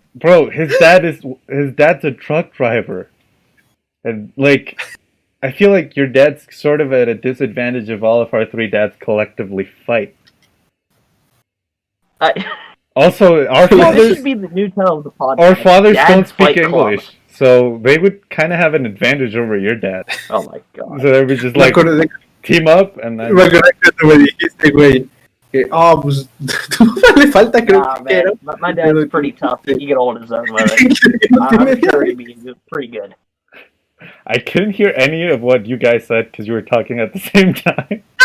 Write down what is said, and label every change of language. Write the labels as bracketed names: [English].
[English] Bro, his dad's a truck driver. And like, I feel like your dad's sort of at a disadvantage if all of our three dads collectively fight. Also, our fathers... This should be the new title of the podcast. Our fathers don't speak English. Club. So they would kind of have an advantage over your dad. Oh my god. So they would just like... Team up and then... [Spanish] Me acuerdo que me dijiste, güey, que, pues, tú le falta, creo que era. [English] My dad's pretty tough. He get hold of his own with it. I'm sure he'd be pretty good. I couldn't hear any of what you guys said because you were talking at the same time.